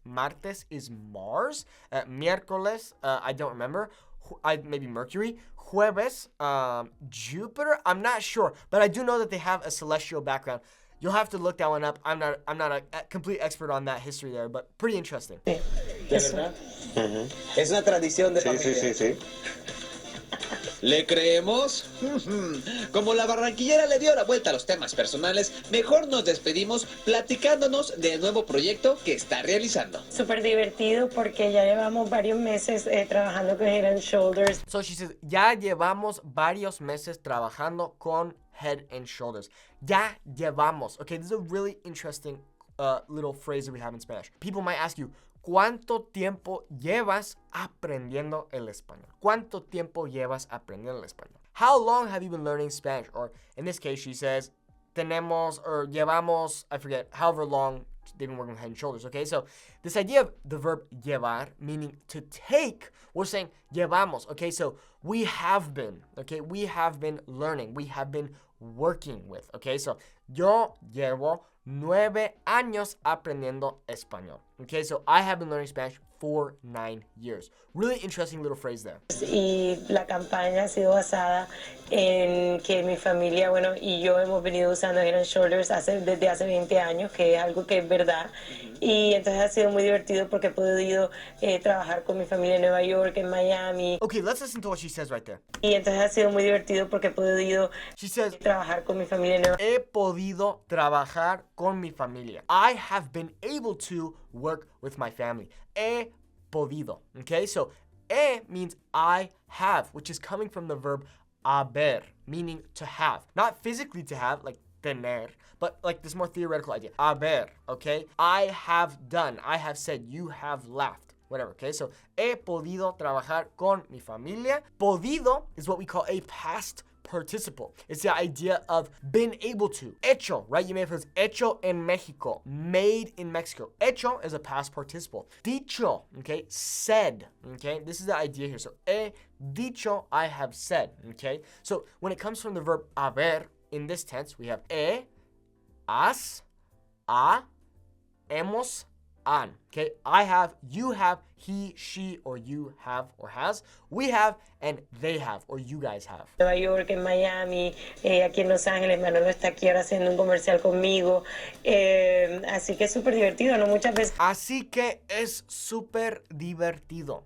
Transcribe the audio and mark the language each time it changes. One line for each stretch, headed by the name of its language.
English: Martes is Mars. Miércoles, I don't remember. Maybe Mercury. Jueves, Jupiter. I'm not sure, but I do know that they have a celestial background. You'll have to look that one up. I'm not a complete expert on that history there, but pretty interesting.
Spanish: ¿De verdad? Es una tradición de familia. Sí. ¿Le creemos? Como la barranquillera le dio la vuelta a los temas personales, mejor nos despedimos platicándonos del nuevo proyecto que está realizando. Súper divertido porque ya llevamos varios meses trabajando con Head and Shoulders.
English: So she says,
Spanish: ya llevamos varios meses trabajando con Head and Shoulders. Ya llevamos.
English: Okay, this is a really interesting little phrase that we have in Spanish.
Spanish: People might ask you, ¿cuánto tiempo llevas aprendiendo el español? ¿Cuánto tiempo llevas aprendiendo el español?
English: How long have you been learning Spanish? Or in this case, she says, tenemos or llevamos, I forget, however long they've been working with Head and Shoulders, okay? So this idea of the verb llevar, meaning to take, we're saying llevamos, okay? So we have been, okay? We have been learning. We have been working with, okay?
Spanish: So yo llevo 9 años aprendiendo español.
English: Okay, so I have been learning Spanish for 9 years. Really interesting little phrase there.
Spanish: Y la campaña ha sido basada en que mi familia, bueno, y yo hemos venido usando Head and Shoulders desde hace 20 años, que es algo que es verdad. Y entonces ha sido muy divertido porque he podido trabajar con mi familia en Nueva York, en Miami.
English: Okay, let's listen to what she says right there.
Spanish: Y entonces ha sido muy divertido porque he podido
English: She says,
Spanish: trabajar con mi familia en Nueva York. he podido podido trabajar con mi familia.
English: I have been able to work with my family.
Spanish: He podido.
English: Okay, so he means I have, which is coming from the verb haber, meaning to have. Not physically to have, like tener, but like this more theoretical idea. Haber, okay? I have done, I have said, you have laughed. Whatever, okay?
Spanish: So, he podido trabajar con mi familia.
English: Podido is what we call a past participle. It's the idea of been able to. Hecho, right? You may have heard
Spanish: hecho en Mexico.
English: Made in Mexico. Hecho is a past participle. Dicho, okay? Said, okay? This is the idea here. So,
Spanish: he dicho,
English: I have said, okay? So, when it comes from the verb haber, in this tense, we have
Spanish: he, has, ha, hemos, han.
English: Okay, I have, you have, he, she, or you have or has, we have, and they have, or you guys have.
Spanish: Nueva York, en Miami, aquí en Los Ángeles. Manolo está aquí ahora haciendo un comercial conmigo. Así que es súper divertido, ¿no? Muchas veces. Así que es súper divertido.